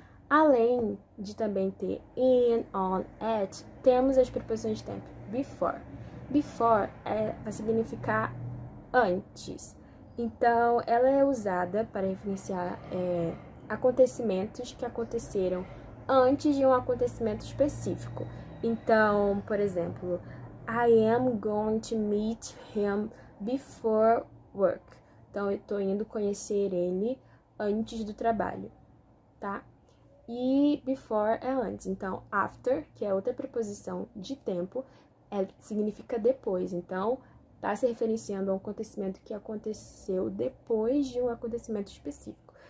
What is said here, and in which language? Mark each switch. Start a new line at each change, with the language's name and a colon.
Portuguese: Além de também ter in, on, at, temos as preposições de tempo before. Before vai significar antes. Então, ela é usada para referenciar acontecimentos que aconteceram antes de um acontecimento específico. Então, por exemplo,
English: I am going to meet him before work.
Portuguese: Então, eu tô indo conhecer ele antes do trabalho, tá? E before é antes. Então, after, que é outra preposição de tempo, significa depois. Então, tá se referenciando a um acontecimento que aconteceu depois de um acontecimento específico.